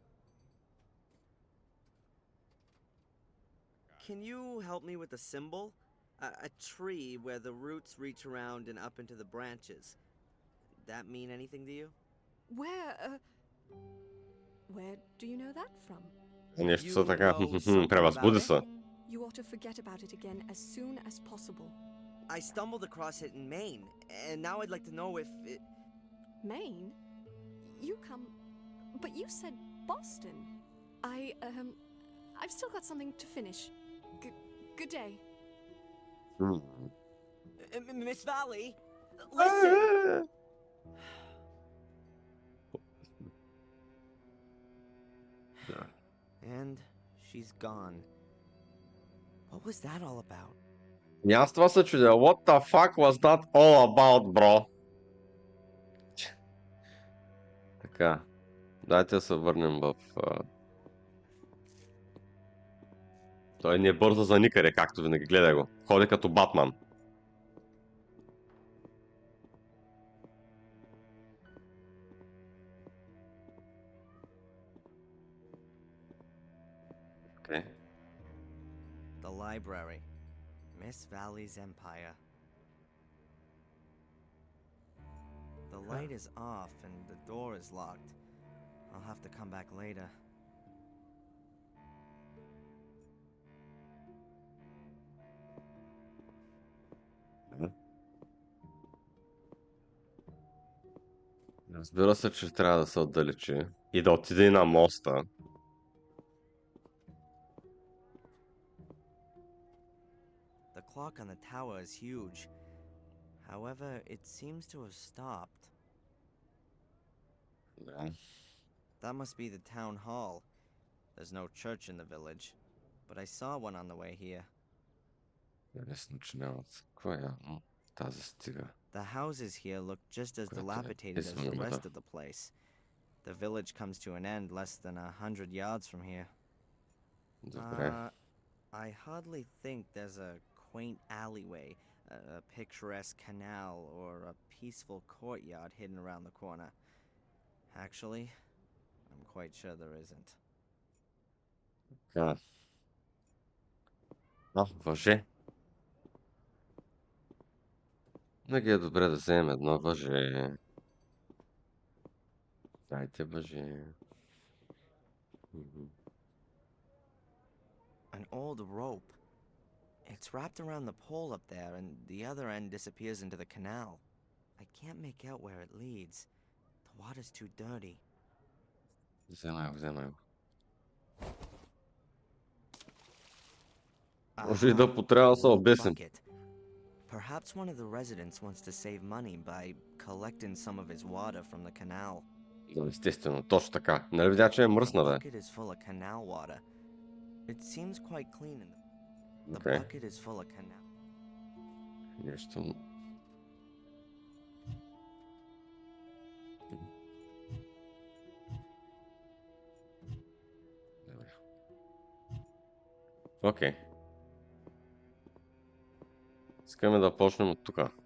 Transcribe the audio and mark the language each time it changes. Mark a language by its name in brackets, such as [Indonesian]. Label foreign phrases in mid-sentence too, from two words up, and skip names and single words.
[English] Can you help me with a symbol? A tree where the roots reach around and up into the branches. That mean anything to you? Where do you know that from? [Bulgarian] Нещо са така. Превъзбуди се. [English] You ought to forget about it again as soon as possible. I stumbled across it in Maine, and now I'd like to know if it... Maine? You come... But you said Boston. I've still got something to finish. Good day. Miss Valley, listen! And she's gone. What was that all about? [Bulgarian] И аз това се чудя. [English] What the fuck was that all about, bro? [Bulgarian] Така, дайте да се върнем в... Той не е бързо за никъде, както винаги. Гледай го. Ходи като Батман. [English] Okay. The library. Miss Valley's Empire. The light is off and the door is locked. I'll have to come back later. [Bulgarian] Разбира се, че трябва да се отдалечи и да отиде на моста. [English] The clock on the tower is huge. However, it seems to have stopped. [Bulgarian] Да. [English] That must be the town hall. There's no church in the village, but I saw one on the way here. [Bulgarian] Лесно, че нямат. Кой е? Тази стига. [English] The houses here look just as dilapidated as the rest of the place. The village comes to an end less than 100 yards from here. [Bulgarian] Добре. [English] I hardly think there's a quaint alleyway, a picturesque canal, or a peaceful courtyard hidden around the corner. Actually, I'm quite sure there isn't. [Bulgarian] Така. Въже. Винаги е добре да вземем едно въже. Дайте въже. [English] An old rope. It's wrapped around the pole up there, and the other end disappears into the canal. I can't make out where it leads. The water's too dirty. [Bulgarian] Вземай го. Може и да потрябва да се обесим. [English] Perhaps one of the residents wants to save money by collecting some of his water from the canal. [Bulgarian] Естествено, точно така. Нали видя, че е мръсна, бе? [English] The bucket is full of canal water. It seems quite clean in the Okay. bucket is full of canal. [Bulgarian] Нещо... Окей. Искаме да почнем от тук.